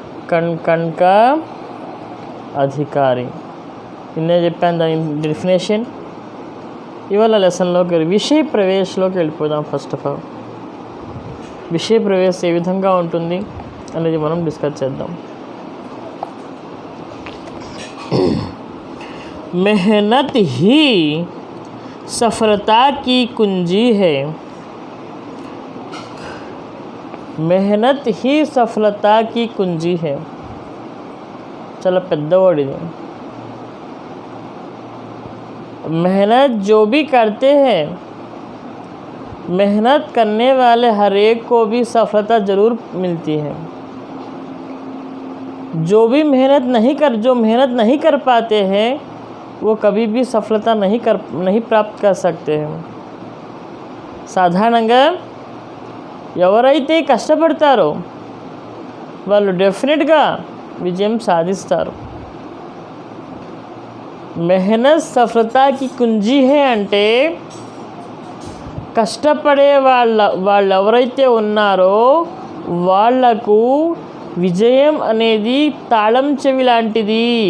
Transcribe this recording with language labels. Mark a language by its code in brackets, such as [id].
[te] కణ్ కణ్ కా అధికారి నిన్నే చెప్పాను దాని డెఫినేషన్. ఇవాళ లెసన్లోకి విషయ ప్రవేశంలోకి వెళ్ళిపోదాం. ఫస్ట్ ఆఫ్ ఆల్ విషయ ప్రవేశం ఏ విధంగా ఉంటుంది అనేది మనం డిస్కస్ చేద్దాం. [hi] मेहनत ही सफलता की कुंजी है. मेहनत ही सफलता की कुंजी है. [te] चलो పెద్దవాడు ఇది. [hi] मेहनत जो भी करते हैं, मेहनत करने वाले हर एक को भी सफलता ज़रूर मिलती है. जो मेहनत नहीं कर पाते हैं वो कभी भी सफलता नहीं प्राप्त कर सकते हैं. [te] సాధారణంగా ఎవరైతే కష్టపడతారో వాళ్ళు డెఫినెట్గా విజయం సాధిస్తారు. [hi] మెహనత్ సఫలతాకి కుంజీ హే [te] అంటే కష్టపడే వాళ్ళు ఎవరైతే ఉన్నారో వాళ్లకు విజయం అనేది తాళం చెవి లాంటిది.